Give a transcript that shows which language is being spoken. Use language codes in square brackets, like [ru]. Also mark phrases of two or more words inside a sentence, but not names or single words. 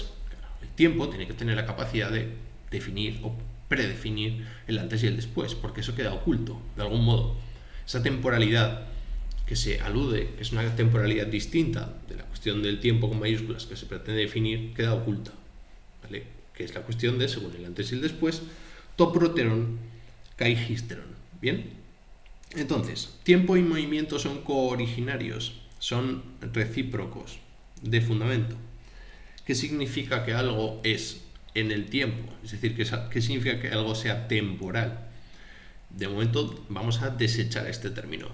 [es] El tiempo tiene que tener la capacidad de definir o predefinir el antes y el después, porque eso queda oculto, de algún modo. Esa temporalidad que se alude, que es una temporalidad distinta de la cuestión del tiempo con mayúsculas que se pretende definir, queda oculta, ¿vale? Que es la cuestión de, según el antes y el después, [el] τὸ πρότερον καὶ ὕστερον. [es] ¿Bien? Entonces, tiempo y movimiento son cooriginarios, son recíprocos, de fundamento. ¿Qué significa que algo es en el tiempo? Es decir, ¿qué significa que algo sea temporal? De momento vamos a desechar este término.